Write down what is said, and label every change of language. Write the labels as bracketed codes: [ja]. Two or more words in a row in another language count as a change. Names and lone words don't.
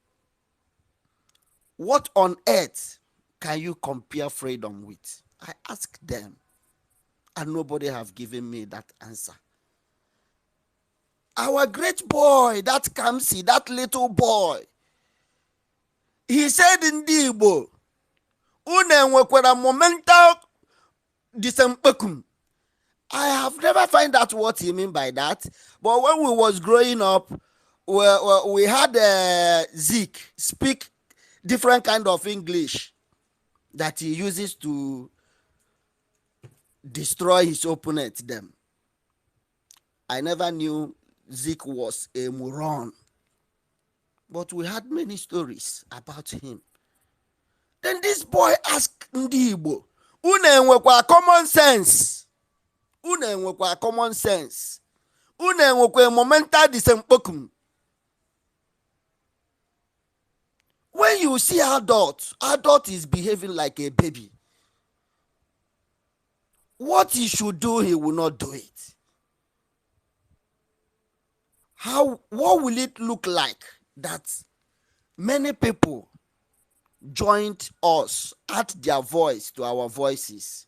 [en] What on earth can you compare freedom with? I ask them, and nobody have given me that answer. Our great boy, that Kamsi, that little boy, he said in Igbo, unenwekwara momental disempekum. I have never find out what he mean by that. But when we was growing up, we had Zeke speak different kind of English that he uses to destroy his opponent them. I never knew Zeke was a moron. But we had many stories about him. Then this boy asked [ig] Ndi Igbo, unu enwekwa [en] common sense? [ig] Unu enwekwa [en] common sense? [ig] Unu enwekwa momental disempokum? [en] When you see adult is behaving like a baby. What he should do, he will not do it. What will it look like that many people joined us, add their voice to our voices?